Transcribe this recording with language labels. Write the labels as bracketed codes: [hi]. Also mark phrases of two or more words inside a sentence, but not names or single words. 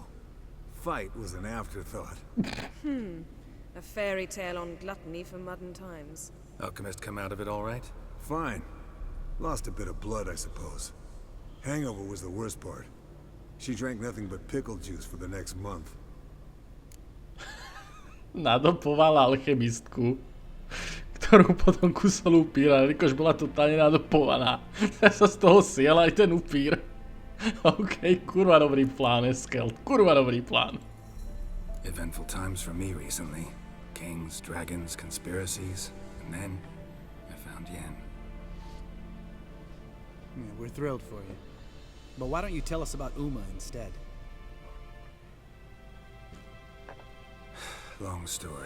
[en] Fight was an afterthought. A fairy tale on gluttony for modern times. Alchemist come out of it all right? Fine. Lost a bit of blood, I suppose. Hangover was the worst part. She drank nothing but pickle juice for the next month. [sk] Nadopoval alchemistku, ktorú potom kusol upír, ale rýkož bola totálne nadopovaná. Tak sa z toho siel aj ten upír. OK, kurva dobrý plán, Eskel. Kurva dobrý plán. [en] Eventful times for me recently. Kings, dragons, conspiracies. And then, I found Yen. Yeah, we're thrilled for you. But why don't you tell us about Uma instead? Long story.